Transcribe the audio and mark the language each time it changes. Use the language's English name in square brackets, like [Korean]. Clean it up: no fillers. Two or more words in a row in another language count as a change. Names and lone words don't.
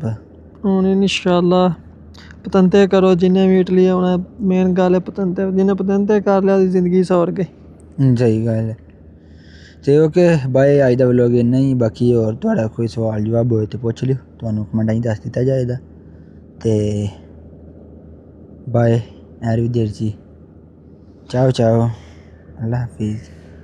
[Punjabi] ਹੁਣ ਇਨਸ਼ਾਅੱਲਾ ਪਤੰਤੇ ਕਰੋ ਜਿੰਨੇ ਵੀ ਇਟਲੀ ਆਉਣਾ। ਮੇਨ ਗੱਲ ਹੈ ਪਤੰਤੇ, ਜਿਹਨੇ ਪਤੰਤੇ ਕਰ ਲਿਆ ਉਹਦੀ ਜ਼ਿੰਦਗੀ ਸੌਰ ਗਈ। ਸਹੀ ਗੱਲ ਹੈ। ਅਤੇ [English] okay bye, [Punjabi] ਅੱਜ ਦਾ ਵਲੋਗ ਇੰਨਾ ਹੀ। ਬਾਕੀ ਹੋਰ ਤੁਹਾਡਾ ਕੋਈ ਸਵਾਲ ਜਵਾਬ ਹੋਏ ਤਾਂ ਪੁੱਛ ਲਿਓ, ਤੁਹਾਨੂੰ ਕਮੈਂਟਾਂ 'ਚ ਦੱਸ ਦਿੱਤਾ ਜਾਏਗਾ। ਅਤੇ बाय, [Italian] arrivederci, ciao ciao, [Urdu] اللہ حافظ.